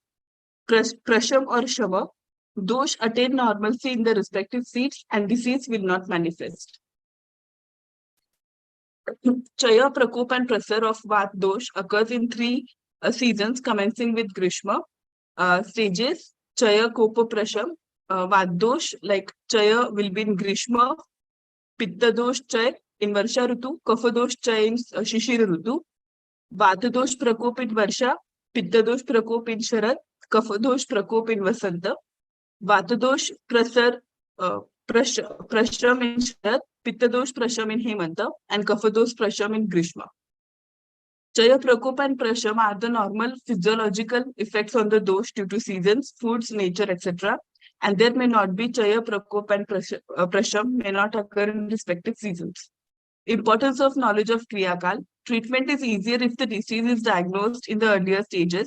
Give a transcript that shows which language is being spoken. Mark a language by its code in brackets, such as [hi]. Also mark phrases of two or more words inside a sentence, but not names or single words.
[en] Prasham or Shava, dosh attain normalcy in the respective seats and disease will not manifest. Chaya, Prakop and Prasar of Vat dosh occurs in 3 seasons commencing with Grishma. Stages, Chaya, Kopa, Prasham. Vat dosh like Chaya will be in Grishma, Pitta dosh Chaya in Varsha Rutu, Kapha dosh Chaya in Shishir Rutu, Vata dosh Prakop in Varsha, Pitta dosh Prakop in Sharad, Kapha dosh Prakop in Vasanta, Vata dosh Prasar Prashram in Sharad, Pitta dosh Prashram in Hemanta, and Kapha dosh Prashram in Grishma. Chaya Prakop and Prashram are the normal physiological effects on the dosh due to seasons, foods, nature, etc. And there may not be Chaya Prakop and Prashram may not occur in respective seasons. Importance of knowledge of Kriyakal. Treatment is easier if the disease is diagnosed in the earlier stages.